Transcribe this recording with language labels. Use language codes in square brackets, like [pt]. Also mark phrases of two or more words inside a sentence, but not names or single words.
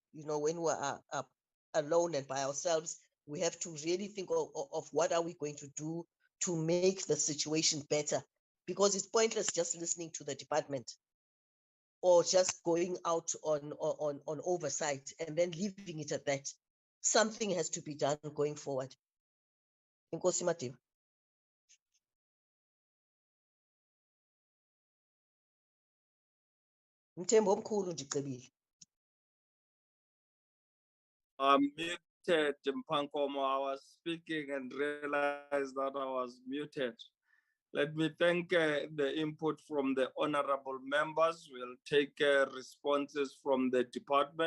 [en] When we are alone and by ourselves, we have to really think of what are we going to do to make the situation better, because it's pointless just listening to the department or just going out on oversight and then leaving it at that. Something has to be done going forward. [xh] Nkosi Madiba. Mthembu omkhulu ndicebile. [en] Muted, Mpankomo. I was speaking and realized that I was muted. Let me thank the input from the honorable members. We'll take responses from the department.